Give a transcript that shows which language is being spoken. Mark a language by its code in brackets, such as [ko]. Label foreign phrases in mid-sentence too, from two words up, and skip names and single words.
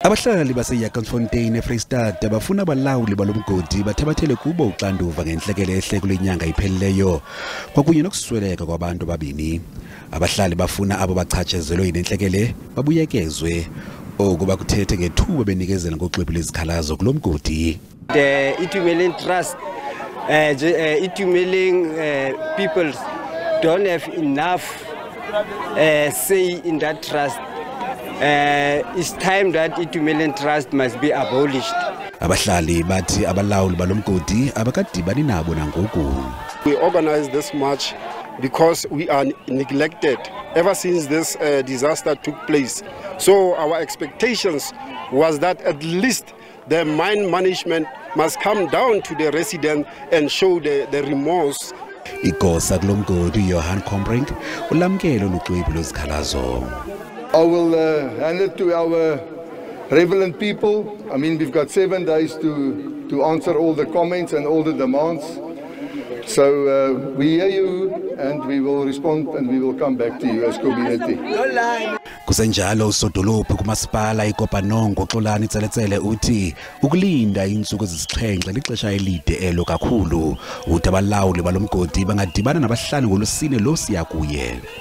[xh] Abahlali base-Jagersfontein eFreystata bafuna abalawuli balomgodi bathabathele kubo uxanduva ngentlekele ehle kulenyanga iphelileyo kwakunye nokusweleka kwabantu ababini. Abahlali bafuna abo bachatshazelwe yinentlekele babuyekezwe okuba kuthethe ngethuba benikezela ngoxwebhu lezikhalazo kulomgodi. [en] The Itumeleng trust, Itumeleng people don't have enough say in that trust. It's time that Itumeleng trust must be abolished. [xh] Abahlali bathi abalawuli balomgodi abakadibani nabo nangoku. [en] We organized this march because we are neglected ever since this disaster took place. So our expectations was that at least the mine management must come down to the resident and show the remorse. [xh] Igosa kulomgodi Johan Kombrink ulamkelo luxwebhu lwezikhalazo. [en] I will hand it to our relevant people. I mean, we've got 7 days to answer all the comments and all the demands. So we hear you and we will respond and we will come back to you as community. [xh] Kusenjalo usodolophu kumasipala iKopanongo Xolani Ntseletsele uthi ukulinda insuku ezisixhenxe lixesha elide elo kakhulu uthi abalawuli balomgodi bangadibana nabahlali ngoLwesine lo siya kuye.